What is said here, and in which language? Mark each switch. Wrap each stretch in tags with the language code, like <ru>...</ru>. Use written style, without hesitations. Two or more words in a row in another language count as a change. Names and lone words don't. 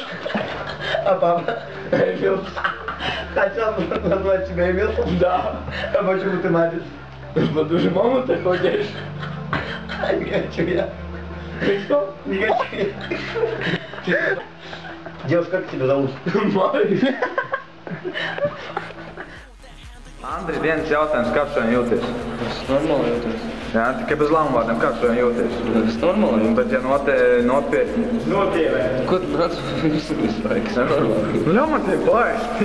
<ru>А папа? Эмил. Хотел назвать тебя Эмил? Да. А почему ты Марин? Потому что маму ты хочешь. Не хочу я. Ты что? Не хочу я. Девушка, как тебя зовут? Марин.</ru> <lv>Andri, viens jautājums, kā tu šodien jūties? Es normāli jūtos. Jā, tikai bez lāmvārdiem, kā tu šodien jūties? Es normāli jūtos. Bet ja nopietni. Nopietni. Ko tu nāc visu laiku? Es normāli. Nu, ļauj man tevi palaist.</lv>